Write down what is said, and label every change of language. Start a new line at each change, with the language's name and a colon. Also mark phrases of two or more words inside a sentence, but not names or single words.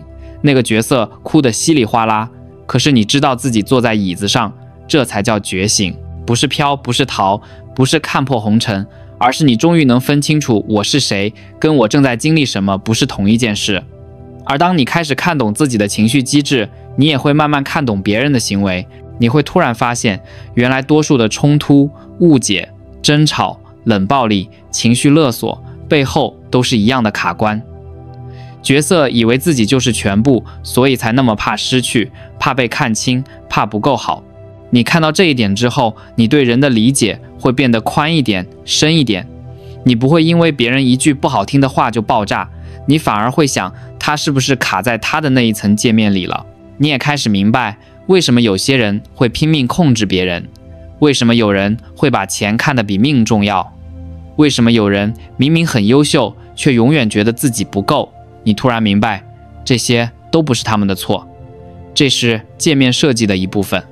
Chinese: 那個角色哭得稀里嘩啦，可是你知道自己坐在椅子上，這才叫覺醒。不是飄，不是逃，不是看破紅塵，而是你終於能分清楚我是誰，跟我正在經歷什麼不是同一件事。而當你開始看懂自己的情緒機制，你也會慢慢看懂別人的行為。你會突然發現，原來多數的衝突、誤解、爭吵、冷暴力、情緒勒索背後都是一樣的卡關。角色以為自己就是全部，所以才那麼怕失去，怕被看清，怕不夠好。你看到這一點之後，你對人的理解會變得寬一點、深一點。你不會因為別人一句不好聽的話就爆炸，你反而會想，他是不是卡在他的那一層界面裡了？你也開始明白，為什麼有些人會拼命控制別人，為什麼有人會把錢看得比命重要，為什麼有人明明很優秀，卻永遠覺得自己不夠。你突然明白，這些都不是他們的錯，這是界面設計的一部分。